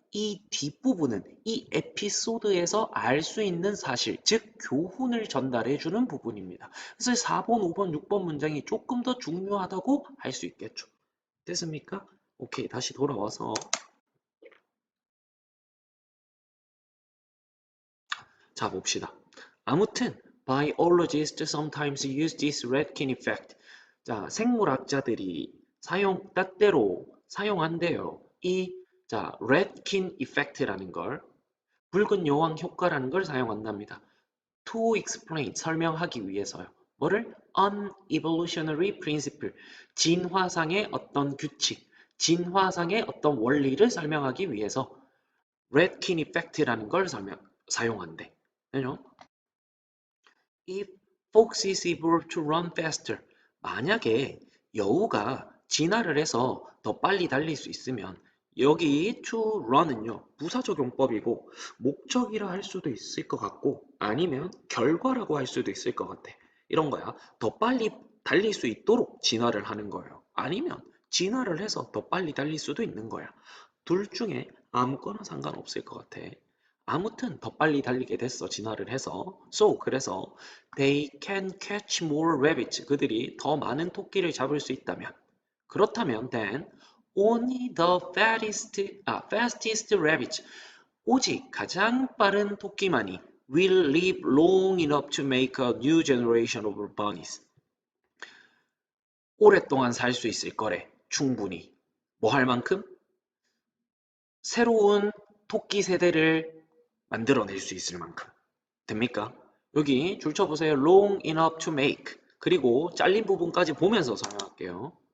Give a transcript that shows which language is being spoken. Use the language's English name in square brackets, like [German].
[Korean] 이 뒷부분은 이 에피소드에서 알 수 있는 사실, 즉 교훈을 전달해 주는 부분입니다. 그래서 4번, 5번, 6번 문장이 조금 더 중요하다고 할 수 있겠죠. 됐습니까? 오케이, 다시 돌아와서 자 봅시다. 아무튼 [English] biologists sometimes use this Redkin effect. [Korean] 자, 생물학자들이 때때로 사용한대요. 자, Redkin effect라는 걸, 붉은 여왕 효과라는 걸 사용한답니다. [English] To explain, [Korean] 설명하기 위해서요. 뭐를? [English] An evolutionary principle, [Korean] 진화상의 어떤 규칙, 진화상의 어떤 원리를 설명하기 위해서 Redkin effect라는 걸 사용한대. 그죠? [English] If foxes evolve to run faster, [Korean] 만약에 여우가 진화를 해서 더 빨리 달릴 수 있으면 여기 to run은요 부사적용법이고 목적이라 할 수도 있을 것 같고 아니면 결과라고 할 수도 있을 것 같아. 이런 거야. 더 빨리 달릴 수 있도록 진화를 하는 거예요. 아니면 진화를 해서 더 빨리 달릴 수도 있는 거야. 둘 중에 아무거나 상관없을 것 같아. 아무튼 더 빨리 달리게 됐어, 진화를 해서. 그래서 [English] they can catch more rabbits. [Korean] 그들이 더 많은 토끼를 잡을 수 있다면. 그렇다면 [English] then only the fastest rabbits. [Korean] 오직 가장 빠른 토끼만이 [English] will live long enough to make a new generation of bunnies. [Korean] 오랫동안 살 수 있을 거래, 충분히. 뭐 할 만큼? 새로운 토끼 세대를 만들어낼 수 있을 만큼. 됩니까? 여기 줄 쳐보세요. [English] long enough to make. [Korean] 그리고 잘린 부분까지 보면서 설명할게요.